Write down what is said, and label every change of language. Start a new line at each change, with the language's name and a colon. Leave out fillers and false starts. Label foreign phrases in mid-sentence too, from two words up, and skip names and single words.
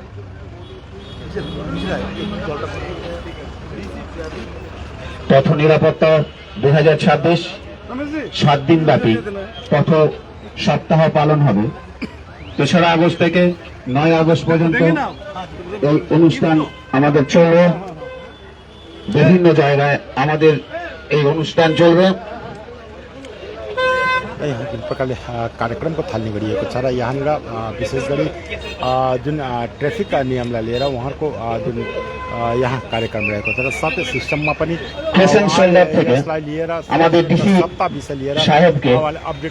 Bangla: পথ নিরাপত্তা 2026 7 দিন ব্যাপী পথ সপ্তাহ পালন হবে। 3রা আগস্ট থেকে 9 আগস্ট পর্যন্ত এই অনুষ্ঠান আমাদের চলবে। বিভিন্ন জায়গায় আমাদের এই অনুষ্ঠাन चल्बे।
Nepali: यहाँ जुन प्रकारले कार्यक्रमको थाल्ने गरिएको छ र यहाँनिर विशेष गरी जुन ट्राफिक नियमलाई लिएर उहाँहरूको जुन यहाँ कार्यक्रम रहेको छ र साथै सिस्टममा पनि यसलाई लिएर
Bangla: আমাদের ডিসি
Nepali: सत्ता विषय लिएर
Bangla: সাহেবকে
Nepali: अपडेट